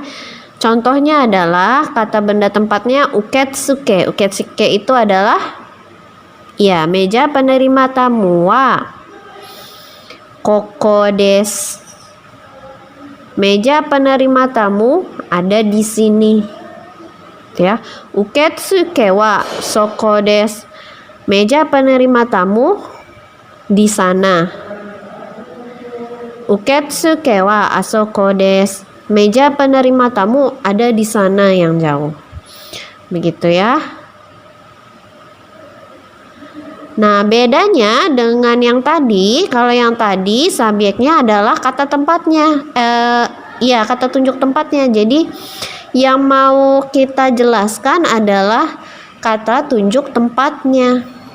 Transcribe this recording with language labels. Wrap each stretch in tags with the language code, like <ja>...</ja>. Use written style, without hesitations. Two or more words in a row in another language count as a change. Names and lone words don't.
<id>Contohnya adalah kata benda tempatnya uketsuke. Uketsuke itu adalah ya meja penerima tamu.</id> <ja>はここです.</ja> <id>Meja penerima tamu ada di sini. Ya.</id> <ja>受付はそこです.</ja> <id>Meja penerima tamu di sana.</id> <ja>受付はあそこです.</ja> <id>Meja penerima tamu ada di sana yang jauh. Begitu ya. Nah, bedanya dengan yang tadi, kalau yang tadi subjeknya adalah kata tempatnya. Ya, kata tunjuk tempatnya. Jadi, yang mau kita jelaskan adalah kata tunjuk tempatnya.</id>